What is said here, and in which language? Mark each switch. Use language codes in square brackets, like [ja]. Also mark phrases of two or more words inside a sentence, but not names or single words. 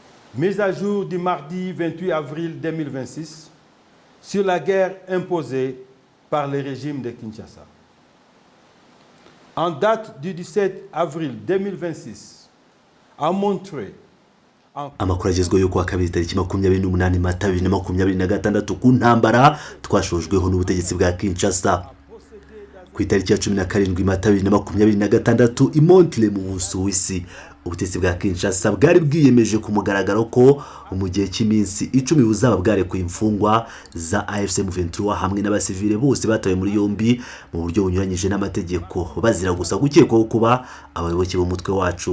[fr] Mise à jour du mardi 28 avril 2026 sur la guerre imposée par le régime de Kinshasa. En date du 17 avril 2026, à Montreuil, [rw] amakuru agezweho yo kuwa kabiri tariki 28 Mata 2026 ku ntambara twashojweho n'ubutegetsi bwa Kinshasa. Ku itariki ya 17 Mata 2026 i Montreuil mu Busuwisi, ubutegetsi bwa Kinshasa bwari bwiyemeje ku mugaragaro ko mu gihe cy'iminsi 10 buzaba bwarekuye imfungwa za AFC M23 hamwe n'abasivile bose batawe muri yombi mu buryo bunyuranyije n'amategeko bazira gusa gukekwaho kuba abayoboke b'umutwe wacu.